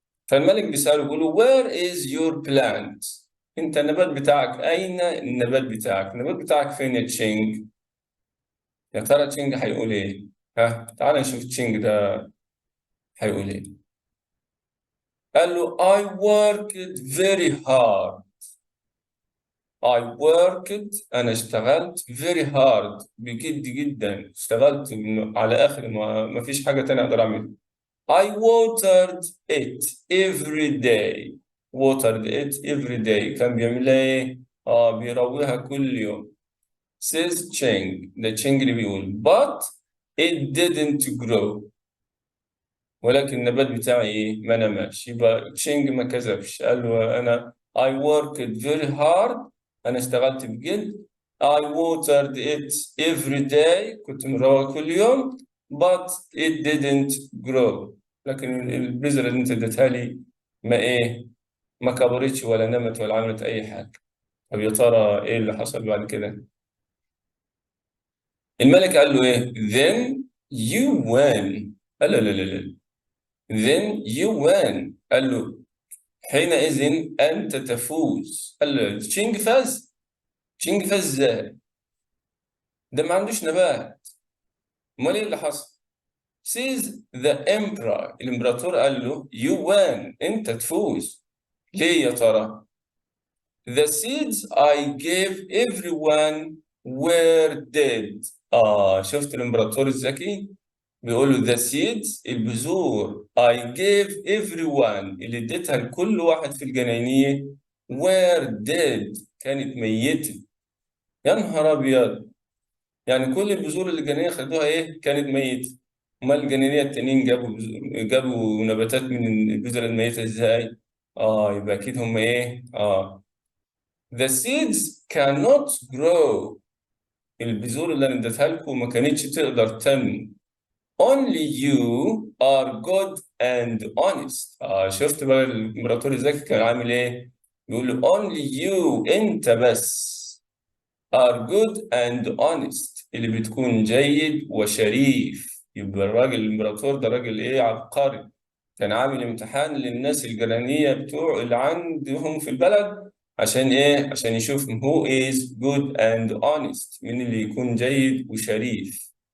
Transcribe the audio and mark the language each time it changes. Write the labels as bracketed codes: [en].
[ar] فالملك بيسأله بيقول له [en] where is your plant؟ [ar] انت النبات بتاعك اين؟ النبات بتاعك، النبات بتاعك فين يا تشينج؟ يا ترى تشينج هيقول ايه؟ ها تعال نشوف تشينج ده هيقول ايه. قال له [en] I worked very hard. I worked. [ar] انا اشتغلت [en] very hard [ar] بجد جدا. اشتغلت على اخر ما فيش حاجة تانية اقدر اعملها. [en] I watered it every day. watered it every day. [ar] كان بيعمل ايه؟ بيرويها كل يوم. [en] says Cheng. [ar] ده تشينج اللي بيقول [en] but it didn't grow. [ar] ولكن النبات بتاعي ايه؟ ما نماش. يبقى تشينج ما كذبش. قال له انا [en] I worked very hard. [ar] انا اشتغلت بجد. [en] I watered it every day. [ar] كنت مروي كل يوم. [en] but it didn't grow. [ar] لكن البذرة اللي انت اديتها لي ما ايه؟ ما كبرتش ولا نمت ولا عملت اي حاجة. طب يا ترى ايه اللي حصل بعد كده؟ الملك قال له ايه؟ [en] then you win. [ar] قال له لا لا لا. [en] then you win. [ar] قال له حينئذ انت تفوز. قال له تشينج فاز. تشينج فاز ازاي؟ ده ما عندوش نبات. امال ايه اللي حصل؟ [en] says the emperor. [ar] الامبراطور قال له [en] you win. [ar] انت تفوز. ليه يا ترى؟ [en] The seeds I gave everyone were dead. [ar] شفت الامبراطور الذكي؟ بيقول له [en] the seeds [ar] البذور [en] I gave everyone [ar] اللي اديتها لكل واحد في الجنينية [en] were dead [ar] كانت ميتة. يا نهار أبيض. يعني كل البذور اللي الجنينية خدوها إيه؟ كانت ميتة. أمال الجنينية التانيين جابوا نباتات من البذور الميتة إزاي؟ يبقى أكيد هم إيه؟ [en] The seeds cannot grow. [ar] البذور اللي أنا اديتها لكم ما كانتش تقدر تنمو. [en] Only you are good and honest. [ar] شفت بقى الإمبراطور الذكي كان عامل إيه؟ بيقول له [en] only you [ar] أنت بس [en] are good and honest [ar] اللي بتكون جيد وشريف. يبقى الراجل الإمبراطور ده راجل إيه؟ عبقري. كان عامل امتحان للناس الجيرانية بتوع اللي عندهم في البلد عشان إيه؟ عشان يشوف [en] who is good and honest [ar] مين اللي يكون جيد وشريف.